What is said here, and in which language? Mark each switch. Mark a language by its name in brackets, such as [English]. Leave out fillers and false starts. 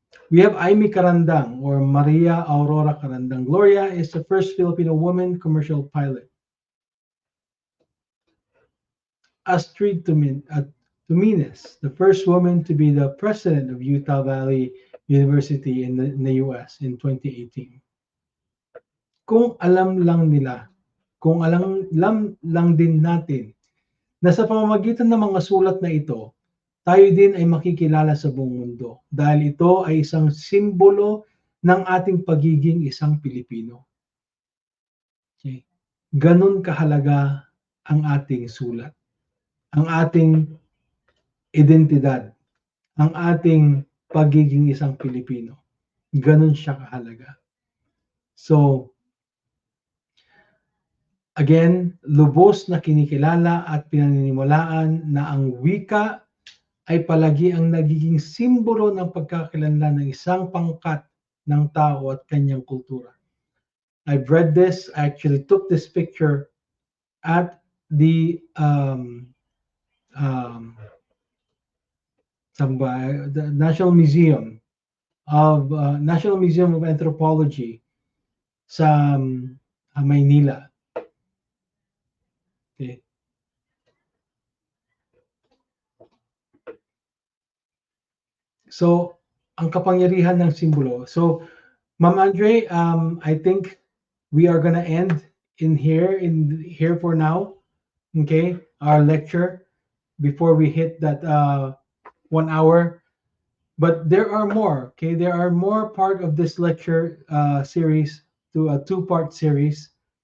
[English] We have Aimee Carandang, or Maria Aurora Carandang Gloria, is the first Filipino woman commercial pilot. Astrid Tumines, the first woman to be the president of Utah Valley University in the US in 2018. [Filipino] Kung alam lang nila, kung alam lang din natin na sa pamamagitan ng mga sulat na ito, tayo din ay makikilala sa buong mundo dahil ito ay isang simbolo ng ating pagiging isang Pilipino. Okay. Ganun kahalaga ang ating sulat, ang ating identidad, ang ating pagiging isang Pilipino. Ganun siya kahalaga. So, again, lubos na kinikilala at pinaniniwalaan na ang wika ay palagi ang nagiging simbolo ng pagkakakilanlan ng isang pangkat ng tao at kanyang kultura. [English] I've read this. I actually took this picture at the National Museum of Anthropology sa Maynila. Okay. [Filipino] So, ang kapangyarihan ng simbolo. [English] So, Ma'am Andre, I think we are gonna end in here for now. Okay, our lecture before we hit that 1 hour. But there are more. Okay, there are more part of this lecture series to a two-part series.